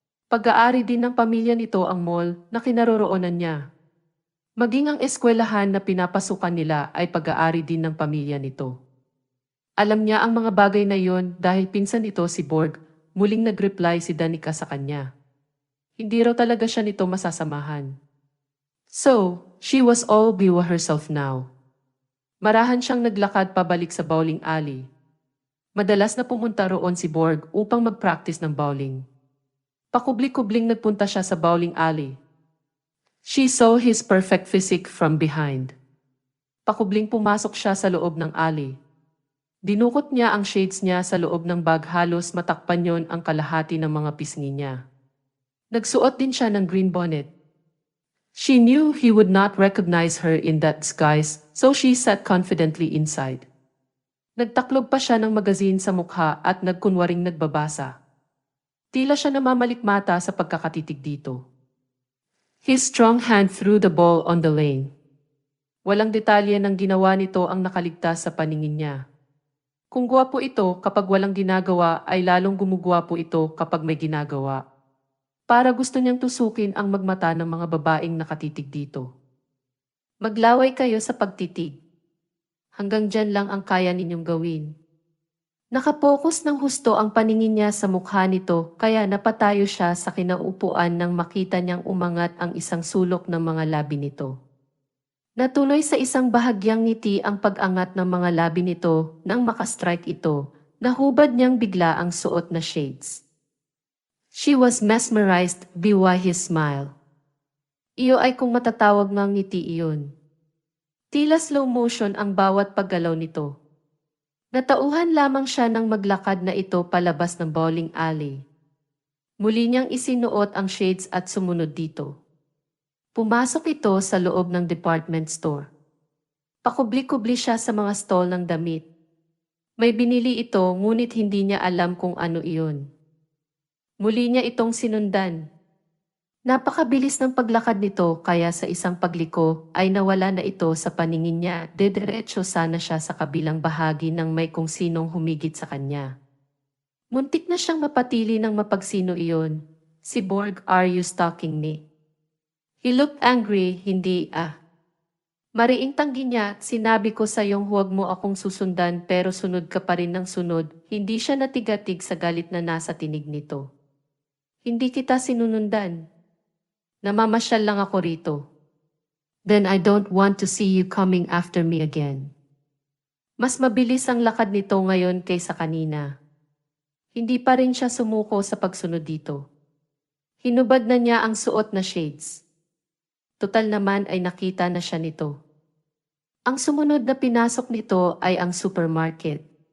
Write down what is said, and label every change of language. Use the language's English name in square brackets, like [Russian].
[Filipino] Pag-aari din ng pamilya nito ang mall na kinaroroonan niya. Maging ang eskwelahan na pinapasukan nila ay pag-aari din ng pamilya nito. Alam niya ang mga bagay na iyon dahil pinsan ito si Borg, muling nag-reply si Danica sa kanya. Hindi raw talaga siya nito masasamahan. [English] So, she was all biwa herself now. [Filipino] Marahan siyang naglakad pabalik sa bowling alley. Madalas na pumunta roon si Borg upang mag-practice ng bowling. Pakubli-kubling nagpunta siya sa bowling alley. [English] She saw his perfect physique from behind. [Filipino] Pakubling pumasok siya sa loob ng alley. Dinukot niya ang shades niya sa loob ng bag, halos matakpan yon ang kalahati ng mga pisngi niya. Nagsuot din siya ng green bonnet. [English] She knew he would not recognize her in that disguise, so she sat confidently inside. [Filipino] Nagtaklob pa siya ng magazine sa mukha at nagkunwaring nagbabasa. Tila siya namamalikmata sa pagkakatitig dito. [English] His strong hand threw the ball on the lane. [Filipino] Walang detalye ng ginawa nito ang nakaligtas sa paningin niya. Kung gwapo ito kapag walang ginagawa ay lalong gumugwapo ito kapag may ginagawa. Para gusto niyang tusukin ang magmata ng mga babaeng nakatitig dito. Maglaway kayo sa pagtitig. Hanggang dyan lang ang kaya ninyong gawin. Nakapokus ng husto ang paningin niya sa mukha nito kaya napatayo siya sa kinaupuan nang makita niyang umangat ang isang sulok ng mga labi nito. Natuloy sa isang bahagyang ngiti ang pag-angat ng mga labi nito nang makastrike ito, nahubad niyang bigla ang suot na shades. [English] She was mesmerized by his smile. [Filipino] Iyo ay kung matatawag ngang ngiti iyon. Tila slow motion ang bawat paggalaw nito. Natauhan lamang siya nang maglakad na ito palabas ng bowling alley. Muli niyang isinuot ang shades at sumunod dito. Pumasok ito sa loob ng department store. Pakubli-kubli siya sa mga stall ng damit. May binili ito ngunit hindi niya alam kung ano iyon. Muli niya itong sinundan. Napakabilis ng paglakad nito kaya sa isang pagliko ay nawala na ito sa paningin niya. Dediretso sana siya sa kabilang bahagi ng may kung sinong humigit sa kanya. Muntik na siyang mapatili ng mapagsino iyon. [English] Si Borg, are you stalking me? He looked angry, [Filipino] hindi Mariing tanggi niya, sinabi ko sa iyong huwag mo akong susundan pero sunod ka pa rin ng sunod. Hindi siya natigatig sa galit na nasa tinig nito. Hindi kita sinunundan. Namamasyal lang ako rito. [English] Then I don't want to see you coming after me again. [Filipino] Mas mabilis ang lakad nito ngayon kaysa kanina. Hindi pa rin siya sumuko sa pagsunod dito. Hinubad na niya ang suot na shades. Total naman ay nakita na siya nito. Ang sumunod na pinasok nito ay ang supermarket.